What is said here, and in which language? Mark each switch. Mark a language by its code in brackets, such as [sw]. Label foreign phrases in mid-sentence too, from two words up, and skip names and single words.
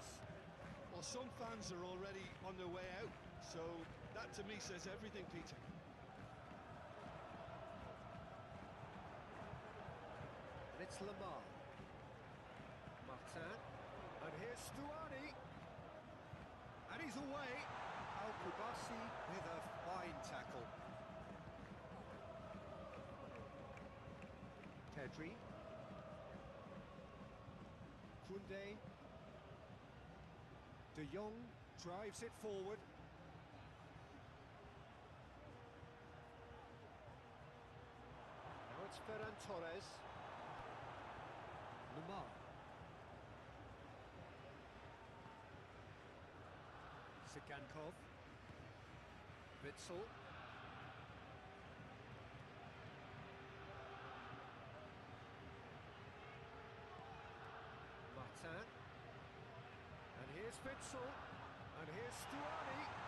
[en] Well, some fans are already on their way out, so that to me says everything, Peter. And it's Lamar. Martin. And here's Stuani. And he's away. Al-Kubasi with a fine tackle. Pedri. Koundé. De Jong drives it forward. Now it's Ferran Torres. Lamar. Sigankov. Witsel. Martin. And here's Witsel. And here's Stuani.